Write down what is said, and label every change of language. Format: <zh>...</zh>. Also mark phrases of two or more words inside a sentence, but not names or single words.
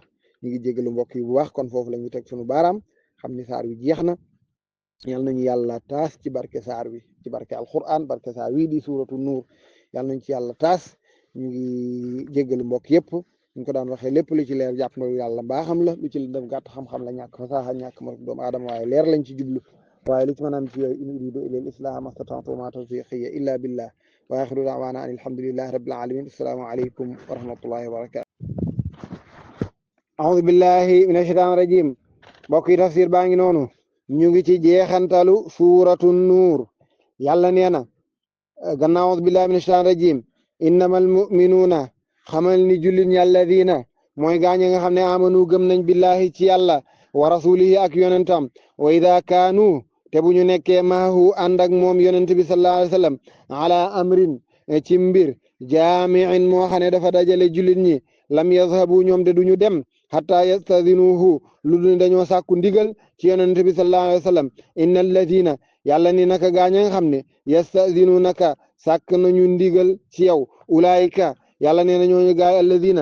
<wo>ñu ngi jégalu mbokk yi bu baax kon foofu la ñu teg sunu baaraam xam ni saar wi jeex na yàlla nañu yàlla taas ci barke saar wi ci barke alquran barke saar wi di</wo> <ar>سورة النور</ar> <wo>yàlla nañ ci yàlla taas ñu ngi jégalu mbokk yëpp ñu ko daan waxee lépp lu ci leer jàpp na yàlla mbaaxam la lu ci def gàtt xam-xam la ñàkk fasaaxa ñàkk ma doomu aadama waaye leer lañ ci jublu waaye li ci mën a am ci yooyu</wo> <ar>إن أريد إلا الإصلاح ما استطعت وما توفيقي إلا بالله وآخر دعوانا أن الحمد لله رب العالمين السلام عليكم ورحمة الله وبركاته أعوذ بالله من الشيطان الرجيم</ar> <wo>mbokk yi tafsir baa ngi noonu ñu ngi ci jeexantalu</wo> <ar>سورة النور</ar> <wo>yàlla nee na gannaaw</wo> <ar>أعوذ بالله من الشيطان الرجيم إنما المؤمنون</ar> <wo>xamal ni jullit ñi alladina mooy gaañ nga xam ne amanu gëm nañ billahi ci yàlla</wo> <ar>ورسوله</ar> <wo>ak yonentam</wo> <ar>وإذا كانوا</ar> <wo>te bu ñu nekkee maahu ànd ak moom yonent bi</wo> <ar>صلى الله عليه وسلم على أمر</ar> <wo>ci mbir jaami'in moo xam ne dafa dajale jullit ñi</wo> <ar>لم يذهبوا</ar> <wo>ñoom de duñu dem</wo> <ar>حتى يستأذنوه</ar> <wo>lu dul dañoo sàkku ndigal ci yonent bi</wo> <ar>صلى الله عليه وسلم إن الذين</ar> <wo>yàlla ni naka gaañ nga xam ne yastadinunaka sàkk nañu ndigal ci yow ulaayika yàlla nee na ñooñu gaay alladina</wo>